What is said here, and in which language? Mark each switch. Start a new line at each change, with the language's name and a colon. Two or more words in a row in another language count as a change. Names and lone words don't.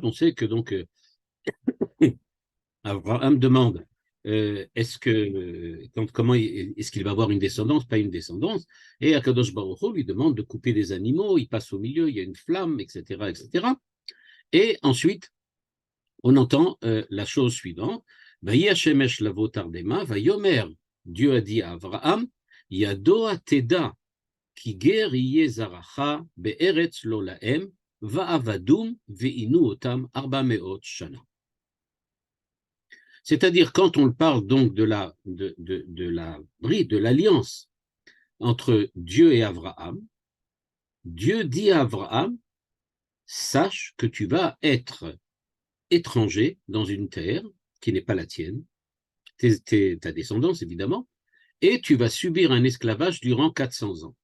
French: On sait que donc Abraham demande comment est-ce qu'il va avoir une descendance, pas une descendance, et
Hebrew: הקדוש ברוך הוא
French: lui demande de couper des animaux, il passe au milieu, il y a une flamme, etc., etc. Et ensuite, on entend la chose suivante,
Hebrew: ויהי השמש לבוא תרדמה ויאמר,
French: Dieu a dit à Abraham,
Hebrew: ידע תדע כי גר יהיה זרעך בארץ לא להם ועבדום וענו אותם ארבע מאות שנה.
French: C'est-à-dire, quand on parle donc de l'alliance entre Dieu et Abraham, Dieu dit à Abraham, sache que tu vas être étranger dans une terre qui n'est pas la tienne, ta descendance évidemment, et tu vas subir un esclavage durant 400 ans.